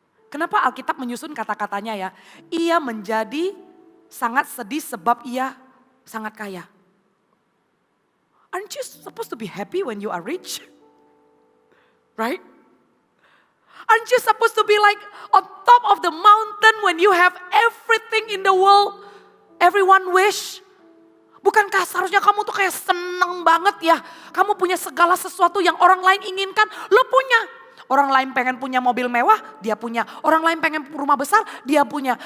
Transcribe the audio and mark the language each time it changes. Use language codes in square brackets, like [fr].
[id] Kenapa Alkitab menyusun kata-katanya ya? Ia menjadi sangat sedih sebab ia sangat kaya. [en] Aren't you supposed to be happy when you are rich? Right? Aren't you supposed to be like on top of the mountain when you have everything in the world everyone wish? [id] Bukankah seharusnya kamu tuh kayak seneng banget ya. Kamu punya segala sesuatu yang orang lain inginkan, lo punya. Orang lain pengen punya mobil mewah, dia punya. Orang lain pengen rumah besar, dia punya.